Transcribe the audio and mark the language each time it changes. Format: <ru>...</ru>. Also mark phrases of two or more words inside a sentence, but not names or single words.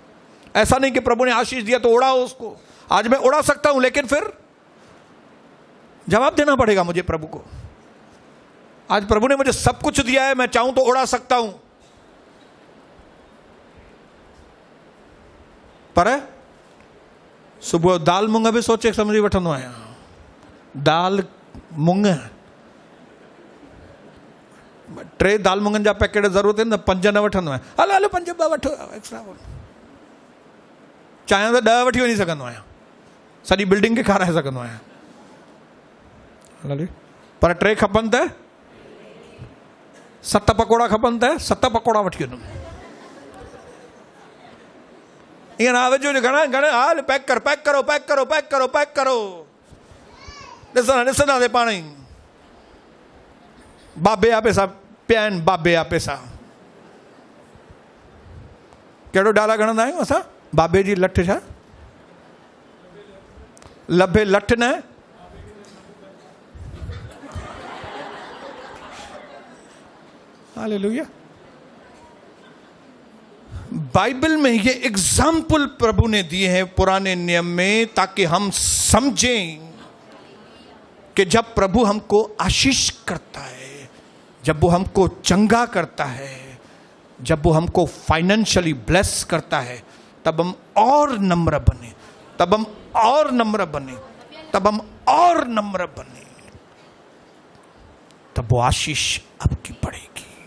<hi>ऐसा नहीं कि प्रभु ने आशीष दिया तो उड़ाओ उसको, आज मैं उड़ा सकता हूं लेकिन फिर जवाब देना पड़ेगा मुझे प्रभु को। आज प्रभु ने मुझे सब कुछ दिया है, मैं चाहूं तो उड़ा सकता हूं, पर सुबह दाल मूंग भी</hi> <sd>सोचे समझी वठंदो आहियां,</sd> <hi>दाल मूंग</hi> <sd>3 दाल मूंगनि जा पैकेट ज़रूरत आहिनि, 5 न वठंदो आहियां, हलो हलो 5 ॿ वठो एक्स्ट्रा, चाहियां त 10 वठी वञी सघंदो आहियां, सॼी बिल्डिंग खे खाराए सघंदो आहियां, पर 3 खपनि त 7 पकोड़ा खपनि त 7 पकोड़ा वठी वञुमि। ईअं ना वेझो घणा घणा, हाल पैक करो पैक करो पैक करो पैक करो पैक करो, ॾिसंदासीं पाण ई, बाबे जा पैसा पिया आहिनि, बाबे जा पैसा। कहिड़ो डाला गणंदा आहियूं असां, बाबे जी लठ, छा लभे लठ न, हालेलुया।</sd> <hi>बाइबल में ये एग्जाम्पल प्रभु ने दिए हैं पुराने नियम में, ताकि हम समझें कि जब प्रभु हमको आशीष करता है, जब वो हमको चंगा करता है, जब वो हमको</hi> <en>financially bless</en> <hi>करता है, तब हम और नम्र बने, तब हम और नम्र बने, तब हम और नम्र बने, तब वो आशीष आपकी पड़ेगी।</hi>